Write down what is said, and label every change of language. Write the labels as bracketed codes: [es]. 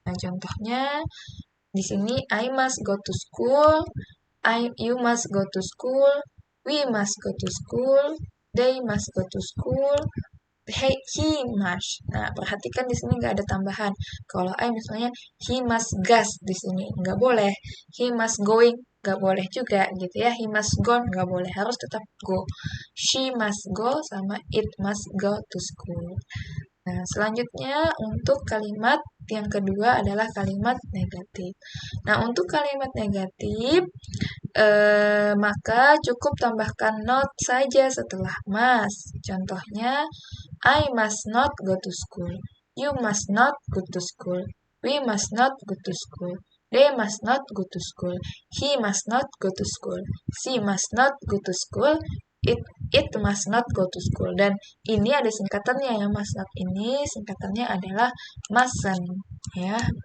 [id] Nah, contohnya di sini [en] I must go to school, you must go to school, we must go to school, they must go to school, he must. [id] Nah, perhatikan di sini nggak ada tambahan. Kalau I misalnya [en] he must gas [id] di sini nggak boleh, [en] he must going [id] nggak boleh juga gitu ya, [en] he must gone [id] nggak boleh, harus tetap go. [en] She must go sama it must go to school. [id] Nah, selanjutnya untuk kalimat yang kedua adalah kalimat negatif. Nah, untuk kalimat negatif, maka cukup tambahkan not saja setelah must. [en] Contohnya, I must not go to school. You must not go to school. We must not go to school. They must not go to school. He must not go to school. She must not go to school. It must not go to school. [id] Dan ini ada singkatannya ya, must not ini singkatannya adalah mustn't ya.